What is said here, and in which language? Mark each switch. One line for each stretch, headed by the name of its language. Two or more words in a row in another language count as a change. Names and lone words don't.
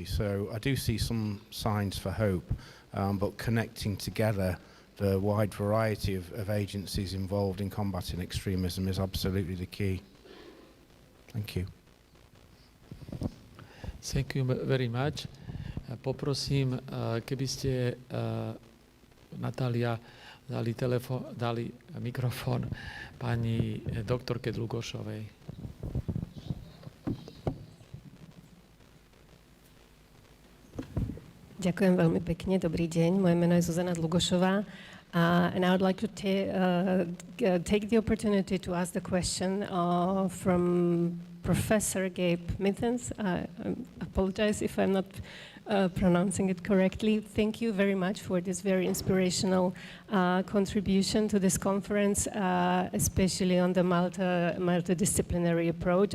English: So I do see some signs for hope, but connecting together the wide variety of agencies involved in combating extremism is absolutely the key. Thank you. Thank you very much.
Slovak: Poprosím, keby ste, Natália, dali mikrofón pani doktorke Dlugošovej. Ďakujem veľmi pekne, dobrý deň. Moje meno je Zuzana Dlugošová.
English: And I would like to take the opportunity to ask the question from Professor Gabe Mithens. I apologize if I'm not pronouncing it correctly. Thank you very much for this very inspirational contribution to this conference, especially on the multidisciplinary approach.